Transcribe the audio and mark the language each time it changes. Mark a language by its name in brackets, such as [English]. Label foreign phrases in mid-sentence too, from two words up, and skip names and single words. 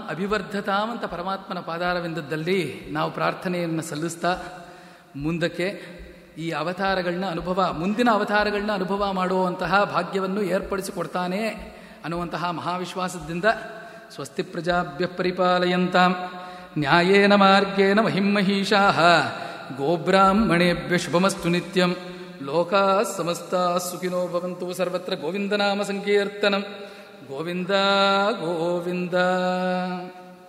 [Kannada] ಅಭಿವರ್ಧತಾಂ ಅಂತ ಪರಮಾತ್ಮನ ಪಾದಾರವಿಂದದಲ್ಲಿ ನಾವು ಪ್ರಾರ್ಥನೆಯನ್ನು ಸಲ್ಲಿಸ್ತಾ ಮುಂದಕ್ಕೆ ಈ ಅವತಾರಗಳನ್ನ ಮುಂದಿನ ಅವತಾರಗಳನ್ನ ಅನುಭವ ಮಾಡುವಂತಹ ಭಾಗ್ಯವನ್ನು ಏರ್ಪಡಿಸಿಕೊಡ್ತಾನೆ ಅನ್ನುವಂತಹ ಮಹಾವಿಶ್ವಾಸದಿಂದ [Sanskrit] ಸ್ವಸ್ತಿ ಪ್ರಜಾಭ್ಯ ಪರಿಪಾಲಯಂತಾಂ ನ್ಯಾಯೇನ ಮಾರ್ಗೇಣ ಮಹಿಮಹೀಷಾಃ ಗೋಬ್ರಾಹ್ಮಣೇಭ್ಯ ಶುಭಮಸ್ತು ನಿತ್ಯಂ ಲೋಕಾಃ ಸಮಸ್ತಾಃ ಸುಖಿನೋ ಭವಂತು. ಸರ್ವತ್ರ ಗೋವಿಂದನಾಮ ಸಂಕೀರ್ತನಂ. ಗೋವಿಂದ ಗೋವಿಂದ.